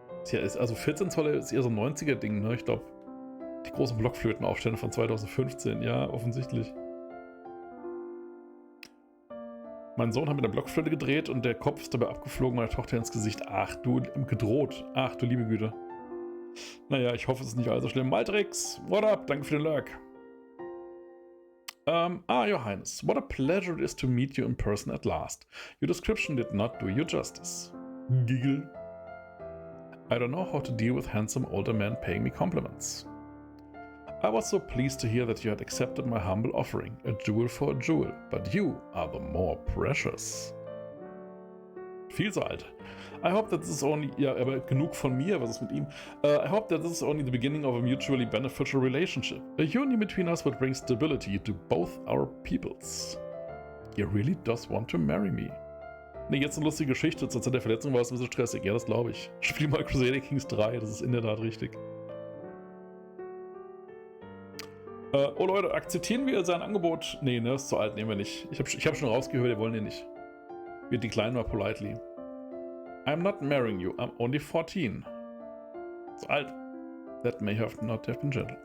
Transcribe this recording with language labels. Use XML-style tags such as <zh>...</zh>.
<de>Ja, also 14 Zoll ist eher so ein 90er-Ding, ne? Ich glaube, die großen Blockflötenaufstände von 2015, ja, offensichtlich. Mein Sohn hat mit der Blockflöte gedreht und der Kopf ist dabei abgeflogen, meine Tochter ins Gesicht. Ach du, gedroht. Ach du liebe Güte. Naja, ich hoffe, es ist nicht allzu schlimm. Maltrix,</de> <en>what up?</en> <de>Danke für den Lurk.</de> <en>Your Highness, what a pleasure it is to meet you in person at last. Your description did not do you justice. Giggle. I don't know how to deal with handsome older men paying me compliments. I was so pleased to hear that you had accepted my humble offering, a jewel for a jewel, but you are the more precious.</en> <de>Viel zu alt.</de> <en>I hope that this is only...</en> <de>Ja, aber genug von mir, was ist mit ihm?</de> <en>I hope that this is only the beginning of a mutually beneficial relationship. A union between us would bring stability to both our peoples. He really does want to marry me.</en> <de>Ne, jetzt eine lustige Geschichte. Zur Zeit der Verletzung war es ein bisschen stressig. Ja, das glaube ich. Spiel mal Crusader Kings 3, das ist in der Tat richtig. Oh Leute, akzeptieren wir sein Angebot? Nee, ne, ist zu alt, nehmen wir nicht. Ich hab schon rausgehört, wir wollen den nicht. Wir decline mal politely.</de> <en>I'm not marrying you, I'm only 14.</en> <de>Zu alt.</de> <en>That may not have been gentle.</en>